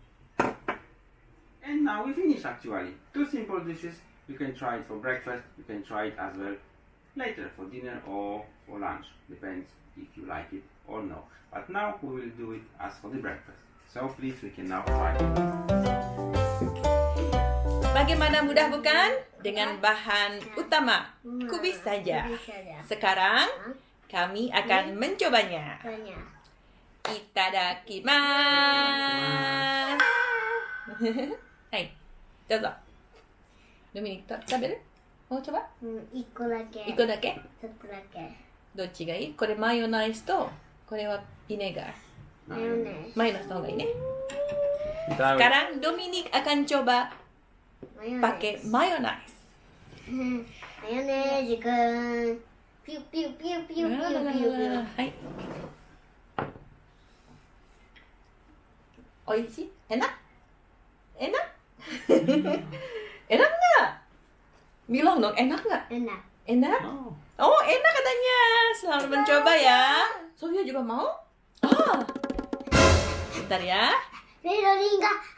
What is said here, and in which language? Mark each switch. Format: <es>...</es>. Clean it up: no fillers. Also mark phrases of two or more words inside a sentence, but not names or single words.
<en>And now we finish actually. Two simple dishes. You can try it for breakfast, you can try it as well later for dinner or for lunch. Depends if you like it or no. But now we will do it as for the breakfast. So please, we can now try it.</en> <id>Bagaimana mudah bukan? Dengan bahan utama kubis saja. Sekarang kami akan mencobanya.</id> <ja>Itadakimasu. はい、どうぞ.</ja> <id>Dominik, tabel? Mau coba?</id> <ja>1 個だけ。 1個だけ? ちょっとだけ。どっちがいい? これマヨナイズと、これはビネガー。マヨネーズ。マヨナイズの方がいいね。</ja> <id>Sekarang Dominik akan coba pakai mayonaise.</id> <ja>マヨネーズくん。ピュピュピュピュピュピュピュ。はい。おいしい?</ja> <id>Enak? Enak? Enak nggak? Bilang dong, enak nggak? Enak. Enak? Oh, enak katanya. Selamat mencoba ya. Sofia juga mau? Ah. Bentar ya. Veronica.</id>